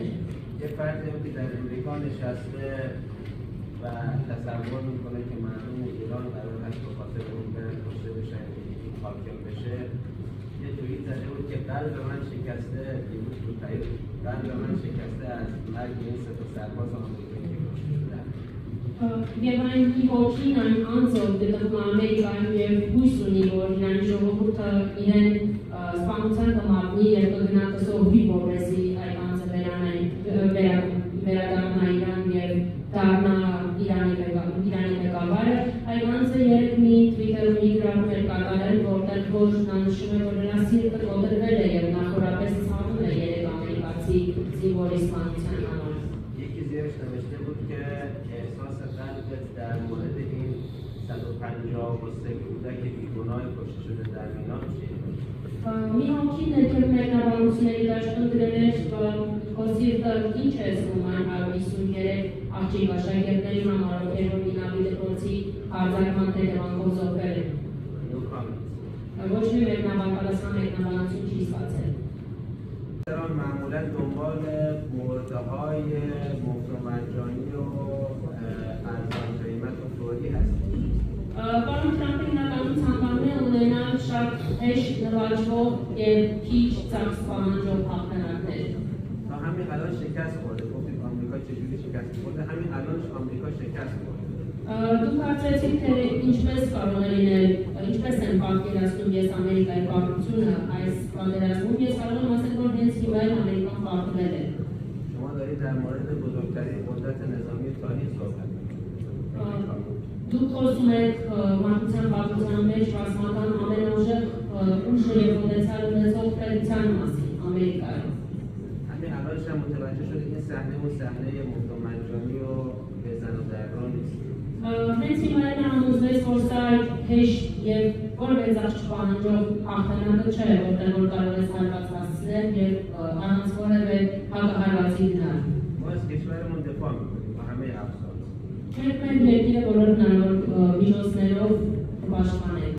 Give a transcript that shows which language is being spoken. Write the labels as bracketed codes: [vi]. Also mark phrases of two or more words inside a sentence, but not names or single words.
[fa] یه فردی که در امریکا نشسته و تصور میکنه که مردم ایران قرار هست به خاطر اون برن کشته بشن حاکم بشه یه توییت زده بود که قلب من شکسته قلب من شکسته از مرگ این سه تا سرباز آمریکایی که کشته شدن [hy] Եվ այն հոգին այն անձով գտնվում Ամերիկայում եւ հույս ունի, որ իրեն ժողովուրդը իրեն սպանության կմատնի եւ կգնա կսողվի, որպեսզի այդ անձը վերադառնա Իրան եւ դառնա Իրանի ղեկավարը։ Այդ անձը երեք մի Twitter-ում մի գրառում էր կատարել, որտեղ որ նա նշում է, որ նրա սիրտը կոտրվել է եւ նախորապես ցավում է երեք ամերիկացի զինվորի սպանության համար։ [fa] یکی زیرش نوشته بود که احساس قلبت در مورد این 153 کودک بیگناه کشته شده در میلان چیه؟ [hy] Մի հոգին ներքև մեկնաբանությունների դաշտում գրել էր, որ սիրտը ինչ է զգում այն 153 աղջիկ աշակերտների համար, ովքեր որ Մինավի դպրոցի արձակման հետևանքով զոհվել են։ Ոչ մի մեկնաբանություն չի ստացել։ [fa] ایران معمولا دنبال مرده‌های مفت و مجانی و ارزان قیمت و فوری هستیم. [hy] Պարոն Թրամփը հիմնականում ցանկանում է ունենալ շատ հեշտ նվաճվող եւ քիչ ծախս պահանջող հաղթանակներ։ [fa] تا همین الان شکست خورده. گفتید آمریکا چجوری شکست خورده؟ همین الانش آمریکا شکست خورده. [hy] Դուք հարցրեցիք, թե ինչպես կարող է լինել, ինչպես են պատկերացնում ես Ամերիկայի պարտությունը այս պատերազմում, ես կարող եմ ասել, որ հենց հիմա Ամերիկան պարտվել է։ [fa] شما دارید در مورد بزرگترین قدرت نظامی تاریخ صحبت می‌کنید. [hy] Դուք խոսում եք մարդկության պատմության մեջ ռազմական ամենաուժեղ ուժը եւ պոտենցիալ ունեցող պետության մասին Ամերիկայում։ [fa] همین الانش هم متوجه شدید این صحنه اون صحنه مفت و مجانی و بزن و دران نیست. [hy] Հենց հիմա համոզվեց, որ սա հեշտ եւ որևէ ծախս չպահանջող հաղթանակը չէ, որտեղ որ կարող ես հարված հասցնել եւ առանց որևէ հակահարվածի գնալ։ [fa] ما از کشورمون دفاع می‌کنیم با همه افسانه. [hy] Մենք մեր երկիրը բոլոր հնարավոր միջոցներով պաշտպանենք։